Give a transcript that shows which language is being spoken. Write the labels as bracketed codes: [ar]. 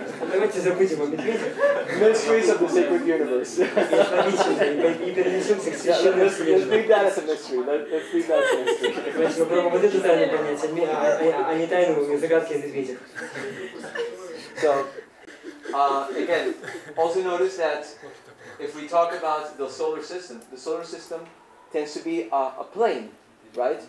[ru] Давайте забудем о медведе. [en] Mysteries of the sacred universe. [ru] И перенесемся к священной Вселенной. [en] Let's leave that as a mystery. Let's leave that as a mystery. [ru] Значит, мы пробуем вот эту тайну понять, а не тайну загадки о медведях. [en] So, again, also notice that if we talk about the solar system tends to be a plane, right?